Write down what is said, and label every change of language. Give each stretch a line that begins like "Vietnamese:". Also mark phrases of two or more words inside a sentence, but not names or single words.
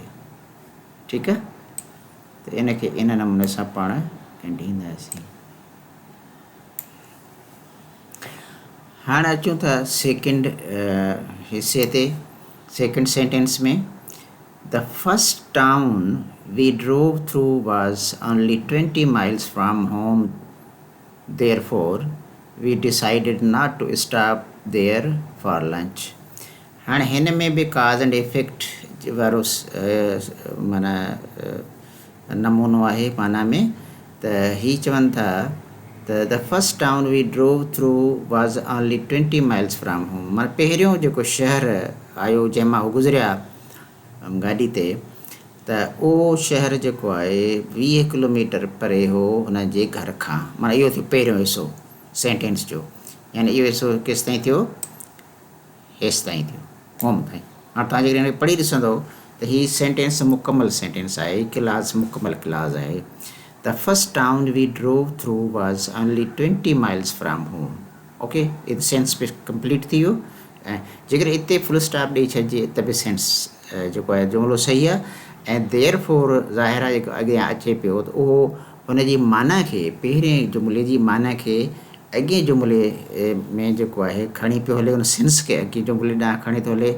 Sindhi: ठीकु आहे, त इन खे इन नमूने सां पाण ॾींदासीं। हाणे अचूं था सेकेंड हिसे ते। सेकेंड सेंटेंस में
English: The first town we drove through was only 20 miles from home. Therefore, we decided not to stop there for lunch.
Sindhi: हाणे हिन में बि
English: cause and effect
Sindhi: वारो माना नमूनो आहे माना में त हीअ चवनि था त
English: The first town we drove through was only 20 miles from home.
Sindhi: माना पहिरियों जेको शहर आयो जंहिंमां हू गुज़रिया गाॾी ते त उहो शहर जेको आहे 20 किलोमीटर परे हो हुन जे घर खां। माना इहो थियो पहिरियों हिसो सेंटेंस जो, यानी इहो हिसो केसि ताईं थियो हेसि ताईं थियो होम ताईं। हाणे तव्हां जेकॾहिं पढ़ी ॾिसंदो त हीअ सेंटेंस मुकमल सेंटेंस आहे, क्लास मुकमल क्लास आहे।
English: The first town we drove through was only 20 miles from home.
Sindhi: ओके, इहो सेंस बि कंप्लीट थी वियो। ऐं जेकॾहिं हिते
English: full stop
Sindhi: ॾेई छॾिजे त बि सेंस जेको आहे जुमिलो सही आहे। ऐं देर फोर ज़ाहिर आहे जेको अॻियां अचे पियो त उहो हुन जी माना खे पहिरें जुमिले जी माना खे अॻे जुमिले में जेको आहे खणी पियो हले, हुन सेंस खे अॻे जुमिले ॾांहुं खणी थो हले।